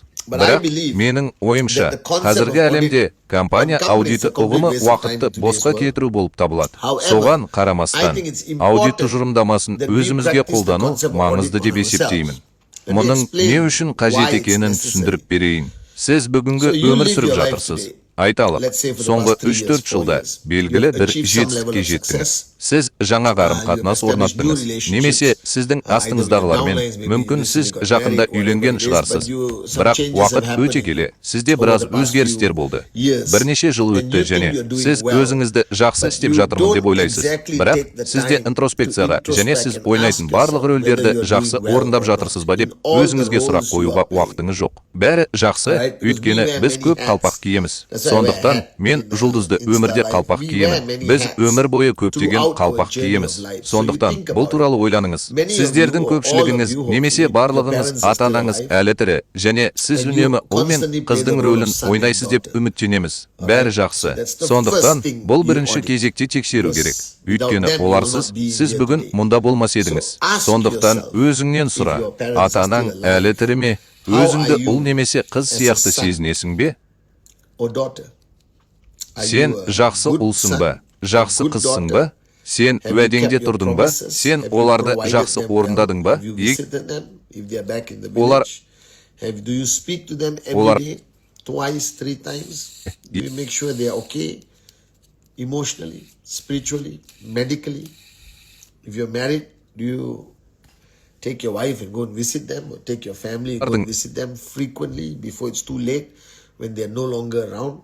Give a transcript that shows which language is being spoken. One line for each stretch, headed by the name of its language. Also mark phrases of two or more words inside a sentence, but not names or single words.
Kazakh: Бірақ менің ойымша, қазіргі әлемде компания аудиты ұғымы уақытты босқа кетіру болып табылады. Соған қарамастан, аудит тұжырымдамасын өзімізге қолдану маңызды деп есептеймін. Мұның не үшін қажет екенін түсіндіріп берейін. Сіз бүгінгі өмір сүріп жатырсыз. Айталық,
English: let's say for the
Kazakh: соңғы
English: past 3 years,
Kazakh: 3-4 жылда
English: 4 years,
Kazakh: белгілі
English: you've
Kazakh: бір
English: achieved some level
Kazakh: жетістікке
English: of
Kazakh: жеттіңіз.
English: success.
Kazakh: Сіз жаңа қарым-қатынас
English: You've established new
Kazakh: орнаттыңыз.
English: relationships.
Kazakh: Немесе сіздің
English: Either with
Kazakh: астыңыздағылармен,
English: downlines, maybe
Kazakh: мүмкін
English: recently
Kazakh: сіз
English: got
Kazakh: жақында
English: married,
Kazakh: үйленген
English: whatever it is,
Kazakh: шығарсыз.
English: but some
Kazakh: Бірақ
English: changes
Kazakh: уақыт
English: have happened
Kazakh: өте келе, сізде
English: over
Kazakh: біраз
English: the past
Kazakh: өзгерістер
English: few
Kazakh: болды.
English: years.
Kazakh: Бірнеше жыл
English: And
Kazakh: өтті
English: you think
Kazakh: және
English: you're doing
Kazakh: сіз
English: well,
Kazakh: өзіңізді жақсы
English: but
Kazakh: істеп
English: you
Kazakh: жатырмын деп
English: don't
Kazakh: ойлайсыз.
English: exactly
Kazakh: Бірақ
English: take the
Kazakh: сізде
English: time
Kazakh: интроспекцияға
English: to
Kazakh: және
English: introspect
Kazakh: сіз
English: and
Kazakh: ойнайтын
English: ask
Kazakh: барлық
English: yourself
Kazakh: рөлдерді
English: whether you're
Kazakh: жақсы
English: doing well
Kazakh: орындап
English: or
Kazakh: жатырсыз ба
English: not.
Kazakh: деп
English: In all the
Kazakh: өзіңізге сұрақ
English: roles you
Kazakh: қоюға
English: are playing.
Kazakh: уақытыңыз жоқ. Бәрі жақсы,
English: Right? Because
Kazakh: өйткені
English: we wear
Kazakh: біз
English: many
Kazakh: көп
English: hats.
Kazakh: қалпақ киеміз.
English: That's why I wear
Kazakh: Сондықтан
English: hat
Kazakh: мен
English: in,
Kazakh: жұлдызды
English: Insta
Kazakh: өмірде
English: life.
Kazakh: қалпақ
English: We wear
Kazakh: киемін.
English: many
Kazakh: Біз
English: hats
Kazakh: өмір бойы көптеген
English: throughout our
Kazakh: қалпақ
English: journey
Kazakh: киеміз.
English: of life. So you
Kazakh: Сондықтан
English: think
Kazakh: бұл
English: about
Kazakh: туралы
English: it.
Kazakh: ойланыңыз.
English: Many of
Kazakh: Сіздердің
English: you, or all
Kazakh: көпшілігіңіз
English: of you,
Kazakh: немесе
English: hopefully,
Kazakh: барлығыңыз
English: your parents are still
Kazakh: ата-анаңыз
English: alive.
Kazakh: әлі тірі және сіз
English: And you
Kazakh: үнемі ұл мен
English: constantly play
Kazakh: қыздың
English: the role of
Kazakh: рөлін
English: son and
Kazakh: ойнайсыз деп
English: daughter.
Kazakh: үміттенеміз. Бәрі жақсы.
English: That's the
Kazakh: Сондықтан
English: first thing
Kazakh: бұл
English: you
Kazakh: бірінші
English: audit.
Kazakh: кезекте тексеру керек.
English: Without
Kazakh: Өйткені
English: them, you will
Kazakh: оларсыз
English: not be
Kazakh: сіз
English: here
Kazakh: бүгін
English: today.
Kazakh: мұнда болмас едіңіз.
English: So ask
Kazakh: Сондықтан
English: yourself,
Kazakh: өзіңнен сұра.
English: if your parents are
Kazakh: Ата-анаң
English: still alive,
Kazakh: әлі тірі ме?
English: how
Kazakh: Өзіңді
English: are you
Kazakh: ұл немесе қыз
English: as a
Kazakh: сияқты
English: son
Kazakh: сезінесің бе?
English: or daughter? Are
Kazakh: Сен
English: you a
Kazakh: жақсы
English: good
Kazakh: ұлсың
English: son,
Kazakh: ба? Жақсы
English: good
Kazakh: қызсың
English: daughter?
Kazakh: ба? Сен
English: Have you
Kazakh: уәдеңде
English: kept your
Kazakh: тұрдың ба?
English: promises?
Kazakh: Сен
English: Have you
Kazakh: оларды
English: provided
Kazakh: жақсы
English: them well?
Kazakh: орындадың ба?
English: Have you visited them if they are back in the
Kazakh: Олар-
English: village? Do you speak to them
Kazakh: Олар-
English: every day, twice, 3 times? Do you make sure they are okay emotionally, spiritually, medically? If you're married, do you take your wife and go and visit them, or take your family and go and visit them frequently before it's too late when they're no longer around?